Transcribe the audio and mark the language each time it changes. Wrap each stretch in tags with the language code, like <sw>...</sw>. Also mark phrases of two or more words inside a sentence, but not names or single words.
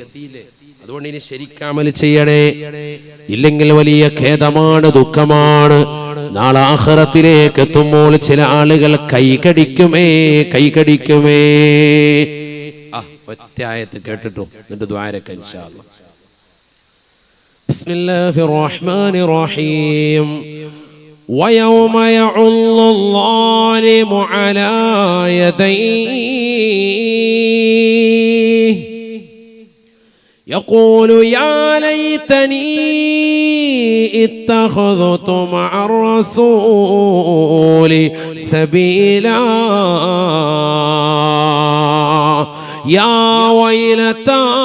<ml>അതുകൊണ്ട് ഇനി ശരിക്കമൽ ചെയ്യണേ. ഇല്ലെങ്കിൽ വലിയ ഖേദമാണ്, ദുഃഖമാണ്. നാളെ ആഖിറത്തിലേക്ക് എത്തുമ്പോൾ ചില ആളുകൾ കൈകടിക്കുമേ. ഒറ്റ ആയത്ത് കേട്ടിട്ടു എന്നിട്ട് ദുആരക്ക</ml> <ar>إن شاء الله. بسم الله الرحمن الرحيم. ويوم يعض الظالم على يديه يقول يا ليتني اتخذت مع الرسول سبيلا يا ويلتى</ar>